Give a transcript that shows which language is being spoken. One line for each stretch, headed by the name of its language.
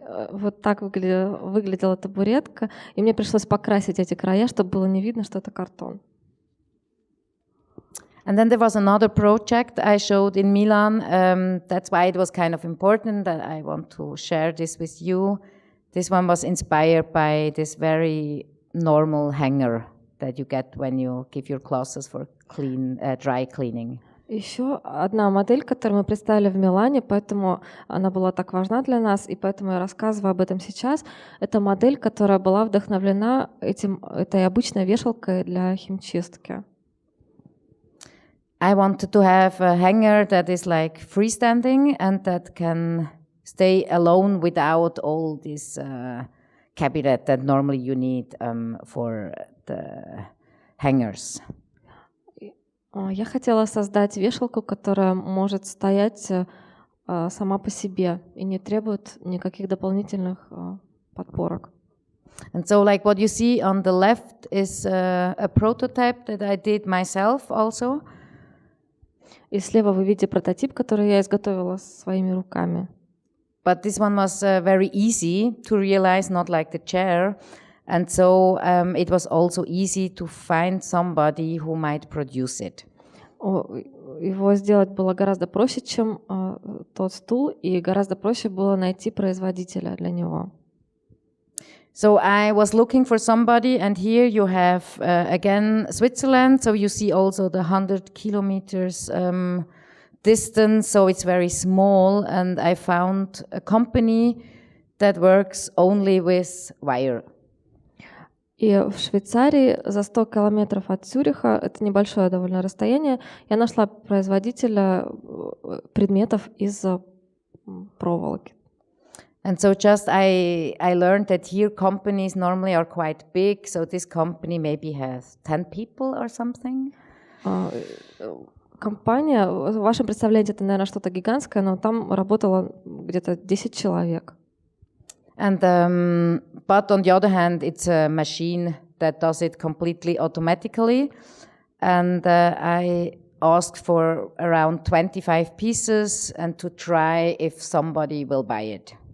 Russian: Вот так выглядела табуретка, и мне пришлось покрасить эти края, чтобы было не видно, что это картон.
English: And then there was another project I showed in Milan. That's why it was kind of important that I want to share this with you. This one was inspired by this very normal hanger that you get when you give your clothes for dry cleaning.
Russian: Еще одна модель, которую мы представили в Милане, поэтому она была так важна для нас, и поэтому я рассказываю об этом сейчас. Это модель, которая была вдохновлена этой обычной вешалкой для химчистки.
English: I wanted to have a hanger that is like freestanding and that can stay alone without all this cabinet that normally you need for the hangers.
Russian: Я хотела создать вешалку, которая может стоять сама по себе и не требует никаких дополнительных подпорок.
English: And so like what you see on the left is a prototype that I did myself also.
Russian: И слева вы видите прототип, который я изготовила своими руками.
English: But this one was very easy to realize, not like the chair. And so it was also easy to find somebody who might produce it.
Russian: Его сделать было гораздо проще, чем тот стул, и гораздо проще было найти производителя для него.
English: So I was looking for somebody, and here you have again Switzerland. So you see also the 100 kilometers distance. So it's very small, and I found a company that works only with wire.
Russian: И в Швейцарии, за 100 километров от Цюриха, это небольшое довольно расстояние, я нашла производителя предметов из проволоки.
English: And so just I learned that here companies normally are quite big, so this company maybe has 10 people or something.
Russian: Компания, в вашем представлении это, наверное, что-то гигантское, но там работало где-то 10 человек.
English: And but on the other hand, it's a machine that does it completely automatically. And I asked for around 25 pieces and to try if somebody will buy it.